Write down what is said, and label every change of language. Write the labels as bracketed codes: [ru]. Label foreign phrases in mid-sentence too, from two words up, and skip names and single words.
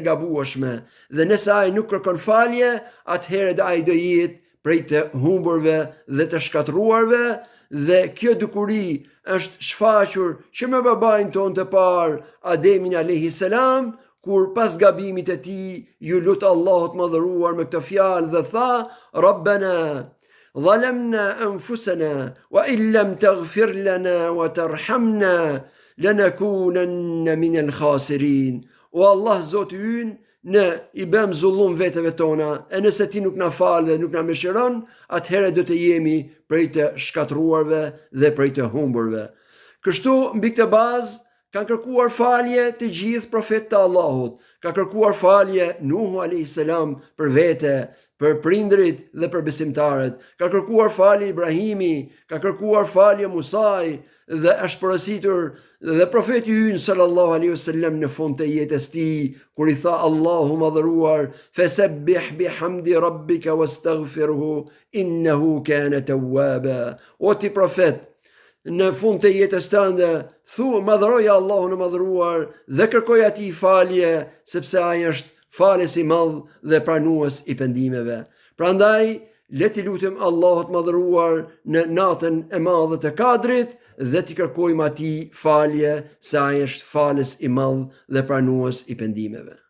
[sq] gabueshme, dhe nëse ai nuk kërkon falje, atëherë ai do jetë prej të humburve dhe të shkatruarve, dhe kjo dukuri është shfaqur që me babain ton të parë, Ademin [ar] عليه السلام, [sq] kur pas gabimit e tij ju lut Allahut mëdhëruar me këtë fjalë dhe tha: [ar] Rabbana ظلمنا أنفسنا وإن لم تغفر لنا وترحمنا لنكونن من الخاسرين. [sq] O Allah, Zoti ynë, ne i bëm zullum vetëve tona, e nëse ti nuk na fal dhe nuk na mëshiron, atëherë do të jemi prej të shkatruarve dhe prej të humburve. Kështu, mbi këtë bazë, kanë kërkuar falje të gjithë profetët e Allahut. Ka kërkuar falje Nuhu [ar] عليه السلام [sq] për vete, për prindrit dhe për besimtarët. Ka kërkuar falje Ibrahimi, ka kërkuar falje Musaj, dhe është porositur dhe profeti ynë [ar] صلى الله عليه وسلم [sq] në fund të jetës tij, kur i tha Allahu madhëruar: [ar] فسبح بحمد ربك واستغفره إنه كان توابا. [sq] O ti profet, në fund të jetës tënde, madhëroj Allahun e madhëruar dhe kërkoj atij falje, sepse ai është falës i madh dhe pranues i pendimeve. Prandaj, le t'i lutem Allahut madhëruar në natën e madhe të Kadrit dhe t'i kërkojmë atij falje, se ai është falës i madh dhe pranues i pendimeve.